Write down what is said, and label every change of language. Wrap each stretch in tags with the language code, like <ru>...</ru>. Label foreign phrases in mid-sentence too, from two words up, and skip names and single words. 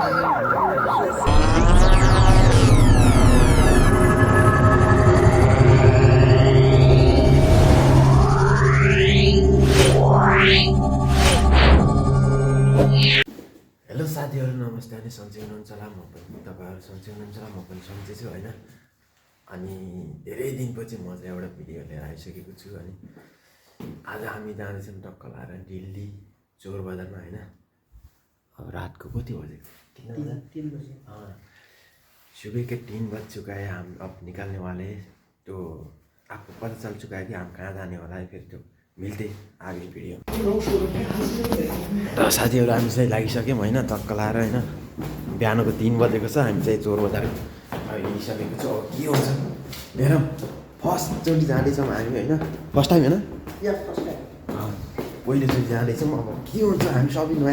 <ne>हेलो साथीहरू नमस्ते अनि सन्चै हुनुहुन्छ होला म पनि तपाईँहरू सन्चै हुनुहुन्छ होला म पनि सन्चै छु होइन अनि धेरै दिनपछि म चाहिँ एउटा भिडियो लिएर आइसकेको छु अनि आज हामी जाँदैछौँ टक्क लाएर दिल्ली चोर बजारमा होइन अब रातको कति बजेको 3 बजे</ne> <hi>सुबह के 3 बज चुका है हम अब निकलने वाले तो आपको पता चल चुका है कि हम कहाँ जाने वाला है फिर तो</hi> <ne>मिल्दै आगे भिडियो र साथीहरू हामी चाहिँ लागिसक्यौँ होइन टक्क लाएर होइन बिहानको 3 बजेको छ हामी चाहिँ चोर बजार हिँडिसकेको छु अब के हुन्छ हेरौँ फर्स्टचोटि जाँदैछौँ हामी होइन</ne> <en>first time</en> <ne>होइन पहिलोचोटि जाँदैछौँ अब के हुन्छ हामी सबै नयाँ</ne>